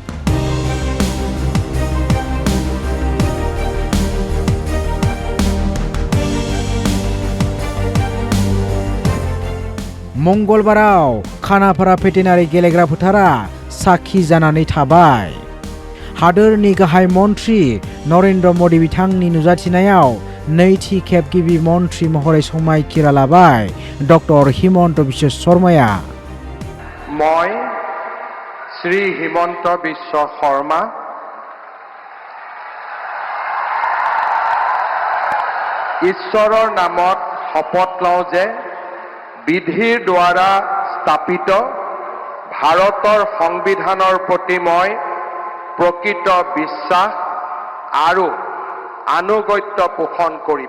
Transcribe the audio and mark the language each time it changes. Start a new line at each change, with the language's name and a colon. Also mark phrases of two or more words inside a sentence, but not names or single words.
Bodo: मंगलबाराव खानापारा भेटेनारि गेलेग्रा फोथारा साखी जानानै थाबाय। हादोरनि गाहाय मन्त्रि नरेन्द्र मदि बिथांनि नुजाथिनायाव नैथि खेब गिबि मन्त्रि महरै समायखिरा लाबाय डक्टर हिमन्त बिश्व शर्माया।
Assamese: মই শ্ৰী হিমন্ত বিশ্ব শৰ্মা ঈশ্বৰৰ নামত শপত লওঁ যে বিধিৰ দ্বাৰা স্থাপিত ভাৰতৰ সংবিধানৰ প্ৰতি মই প্ৰকৃত বিশ্বাস আৰু আনুগত্য পোষণ কৰিম।